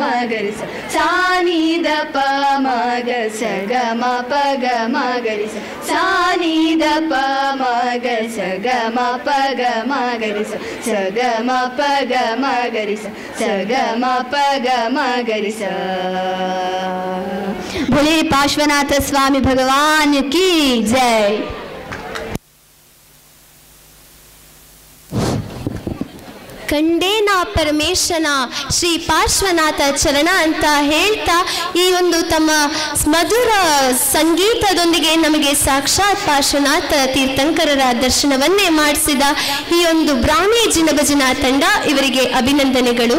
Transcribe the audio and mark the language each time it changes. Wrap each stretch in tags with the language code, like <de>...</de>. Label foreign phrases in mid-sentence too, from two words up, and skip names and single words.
<hi>ಗರಿ ಸ ಸಾನಿದ ಪ ಮಗ ಸ ಗ ಮ ಪ ಗ ಮ ಗರಿ ಸ ಸಾನಿದ ಪ ಮಗ ಸ ಗ ಮ ಪ ಗ ಮ ಗರಿ ಸ ಸ ಗ ಮ ಪ ಗ ಮ ಗರಿ ಸ ಸ ಗ ಮ ಪ ಗ ಮ ಗರಿ ಸ बोले पार्श्वनाथ स्वामी भगवान की जय।</hi> <kn>ಕಂಡೇನ ಪರಮೇಶನ ಶ್ರೀ ಪಾರ್ಶ್ವನಾಥ ಚರಣ ಅಂತ ಹೇಳ್ತಾ ಈ ಒಂದು ತಮ್ಮ ಮಧುರ ಸಂಗೀತದೊಂದಿಗೆ ನಮಗೆ ಸಾಕ್ಷಾತ್ ಪಾರ್ಶ್ವನಾಥ ತೀರ್ಥಂಕರರ ದರ್ಶನವನ್ನೇ ಮಾಡಿಸಿದ ಈ ಒಂದು ಬ್ರಾಹ್ಮಿ ಜಿನಭಜನಾ ತಂಡ ಇವರಿಗೆ ಅಭಿನಂದನೆಗಳು.</kn>